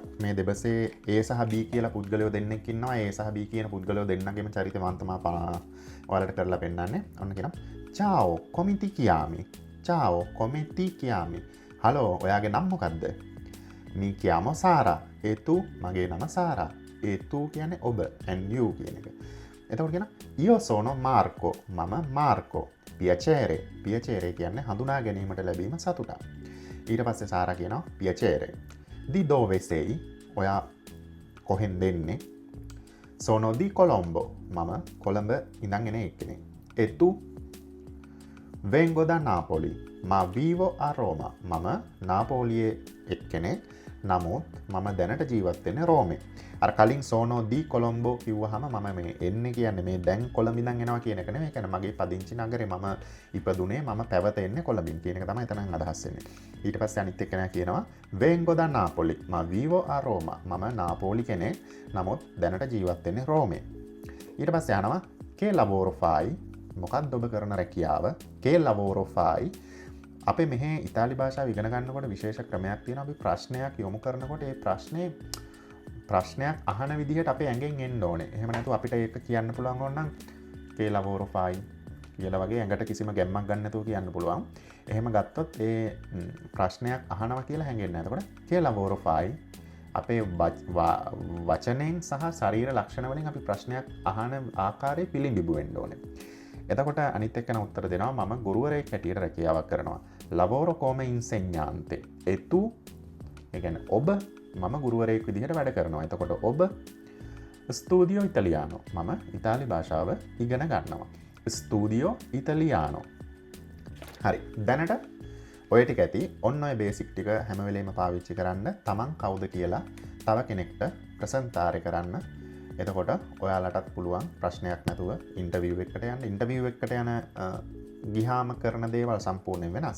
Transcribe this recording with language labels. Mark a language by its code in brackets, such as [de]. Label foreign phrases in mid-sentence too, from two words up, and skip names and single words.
[si] මේ දෙබසේ A සහ B කියලා පුද්ගලයෝ දෙන්නෙක් ඉන්නවා. A සහ B කියන පුද්ගලයෝ දෙන්නගෙම චරිත මම තමයි ඔයාලට කරලා පෙන්නන්නේ. ඔන්න කියනවා [it] Ciao, come ti chiami? Ciao, come ti chiami. [si] හලෝ ඔයාගේ නම් මොකක්ද? [it] mi chiamo [si] සාරා. ඒතු මගේ නම සාරා. ඒතු කියන්නේ ඔබ [en] and you [si] කියන එක. එතකොට කියන [it] io sono Marco. [si] මම මාර්කෝ. [it] පියචේරේ. [si] පියචේරේ කියන්නේ හඳුනා ගැනීමට ලැබීම සතුටක්. ඊට පස්සේ සාරා කියනවා පියචේරේ. [it] di dove sei? [si] ඔයා කොහෙන්ද එන්නේ? [it] sono di Colombo. [si] මම කොළඹ ඉඳන් එන එක්කෙනෙක්. [it] e tu? vengo da Napoli. ma vivo a Roma. [si] මම නාපෝලියේ එක්කෙනෙක්. නමුත් මම දැනට ජීවත් වෙන්නේ රෝමේ. අර කලින් [it] sono di Colombo [si] කිව්වහම මම මේ එන්නේ කියන්නේ මේ දැන් කොළඹ ඉඳන් එනවා කියන එක නෙමෙයි. කියන්නේ මගේ පදිංචි නගරේ මම ඉපදුනේ මම පැවතෙන්නේ කොළඹින් කියන එක තමයි එතනන් අදහස් වෙන්නේ. ඊට පස්සේ අනිත් එක්කෙනා කියනවා [it] vengo da Napoli. ma vivo a Roma. [si] මම නාපෝලි කෙනෙක්. නමුත් දැනට ජීවත් වෙන්නේ රෝමේ. ඊට පස්සේ අහනවා [it] che lavoro fai? [si] මොකක්ද ඔබ කරන රැකියාව? [it] che lavoro fai? [si] අපේ මෙහේ ඉතාලි භාෂාව ඉගෙන ගන්නකොට විශේෂ ක්‍රමයක් තියෙනවා. අපි ප්‍රශ්නයක් යොමු කරනකොට ඒ ප්‍රශ්නයක් අහන විදිහට අපේ ඇඟෙන් එන්න ඕනේ. එහෙම නැතුව අපිට ඒක කියන්න පුළුවන් ඕනනම් [it] che lavoro fai [si] කියලා වගේ ඇඟට කිසිම ගැම්මක් ගන්න නැතුව කියන්න පුළුවන්. එහෙම ගත්තොත් ඒ ප්‍රශ්නයක් අහනවා කියලා හැංගෙන්නේ නැහැ. එතකොට [it] che lavoro fai [si] අපේ වචනෙන් සහ ශරීර ලක්ෂණ වලින් අපි ප්‍රශ්නයක් අහන ආකාරය පිළිඹු වෙන්න ඕනේ. එතකොට අනිත් එක්කන උත්තර දෙනවා මම ගුරුවරයෙක් හැටියට රැකියාවක් කරනවා. [it] lavoro come insegnante. e tu? [si] ඒ කියන්නේ ඔබ මම ගුරුවරයෙක් විදිහට වැඩ කරනවා. එතකොට ඔබ [it] studio italiano. [si] මම ඉතාලි භාෂාව ඉගෙන ගන්නවා. [it] studio italiano. [si] හරි. දැනට ඔය ටික ඇති. ඔන්න ඔය බේසික් ටික හැම වෙලේම පාවිච්චි කරන්න. තමන් කවුද කියලා තව කෙනෙක්ට ප්‍රසන්තාරය කරන්න. එතකොට ඔයාලටත් පුළුවන් ප්‍රශ්නයක් නැතුව ඉන්ටර්විව් එකකට යන්න. ඉන්ටර්විව් එකකට යන ගිහාම කරන දේවල් සම්පූර්ණයෙන් වෙනස්.